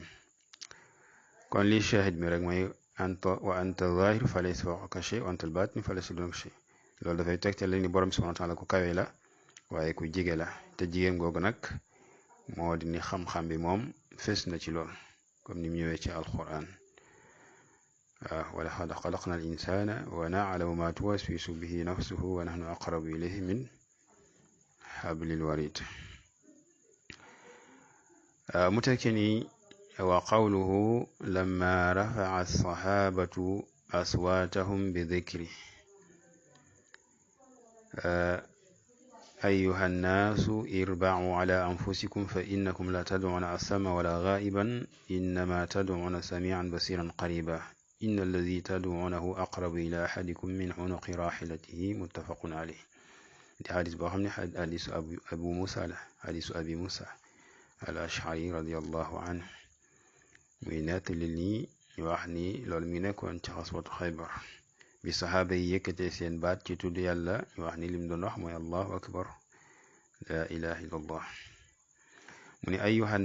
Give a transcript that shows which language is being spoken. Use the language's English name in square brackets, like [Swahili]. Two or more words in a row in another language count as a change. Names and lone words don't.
[Wolof] kon li shahid mi rek mooy [Arabic] وأنت الظاهر فليس فوقك شيء وأنت الباطن فليس دونك شيء [Wolof] loolu dafay tegtal ni borom [Arabic] سبحانه وتعالى [Wolof] ku kawe la waaye ku jige la te jigéen googu nag moo di ni xam-xam bi moom fes na ci lool comme ni mu ñëwee ci alquran [Arabic] ولقد خلقنا الإنسان ونعلم ما توسوس به نفسه ونحن أقرب إليه من حبل الوريد [Wolof] mu tekki ni [Arabic] وقوله لما رفع الصحابة أصواتهم بذكر أيها الناس اربعوا على أنفسكم فإنكم لا تدعون أسما ولا غائبا إنما تدعون سميعا بصيرا قريبا إن الذي تدعونه أقرب إلى أحدكم من عنق راحلته متفق عليه di [Wolof] xadis boo xam ne xadisu abu musa la xadisu abi musa al ashari [Arabic] رضي الله عنه [Wolof] muy nettali nii ñu wax ni loolu mi nekkoon ci [Arabic] غزوة خيبر [Wolof] bi saxaaba yi yëkkatee seen baat ci tudd yàlla ñu wax ni lim doon wax mooy [Arabic] الله أكبر لا إله إلا الله [Wolof] mu ni ayuha